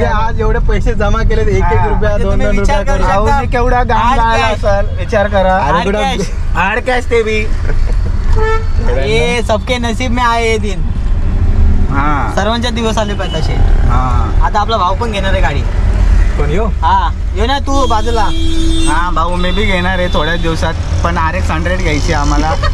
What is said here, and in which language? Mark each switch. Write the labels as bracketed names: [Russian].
[Marathi] जे आज एवढे पैसे जमा केले, एक रुपया, 2 रुपया, केवढा गाडी असेल विचार करा. हार्ड कॅश ते बी. [Hindi] ये सबके नसीब में आए ये दिन. [Marathi] सर्वांच्या दिवस आले पाहिजे तसे. आता आपला भाऊ पण घेणार आहे गाडी. कोण येऊ? ये ना तू बाजूला. भाऊ मी बी घेणार आहे थोड्याच दिवसात, पण RX 100 घ्यायची आम्हाला.